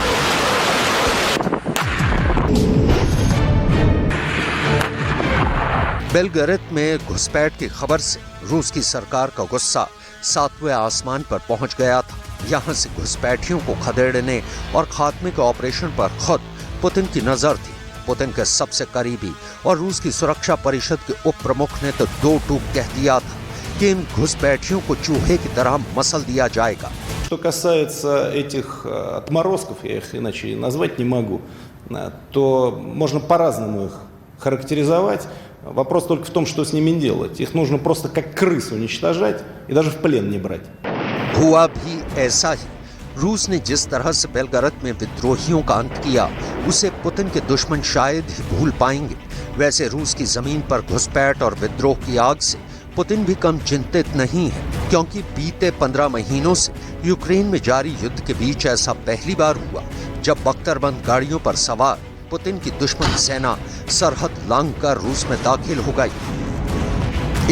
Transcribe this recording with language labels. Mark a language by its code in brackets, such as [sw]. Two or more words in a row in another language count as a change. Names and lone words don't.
[hi] बेलगरद में घुसपैठ की खबर से रूस की सरकार का गुस्सा सातवें आसमान पर पहुंच गया था। यहां से घुसपैठियों को खदेड़ने और खात्मे के ऑपरेशन पर खुद पुतिन की नजर थी। पुतिन के सबसे करीबी और रूस की सुरक्षा परिषद के उप प्रमुख ने तो दो टूक कह दिया था कि इन घुसपैठियों को चूहे की तरह मसल दिया जाएगा। [ru] Что касается этих отморозков, я их иначе назвать не могу, то можно по-разному их характеризовать. Вопрос только в том, что с ними делать. Их нужно просто как крыс уничтожать и даже в плен не брать. [hi] हुआ भी ऐसा ही। रूस ने जिस तरह से बेलगरद में विद्रोहियों का अंत किया, उसे पुतिन के दुश्मन शायद ही भूल पाएंगे। वैसे रूस की जमीन पर घुसपैठ और विद्रोह की आग से पुतिन भी कम चिंतित नहीं है, क्योंकि बीते 15 महीनों से यूक्रेन में जारी युद्ध के बीच ऐसा पहली बार हुआ जब बख्तरबंद गाड़ियों पर सवार पुतिन की दुश्मन सेना सरहद लांघकर रूस में दाखिल हो गई।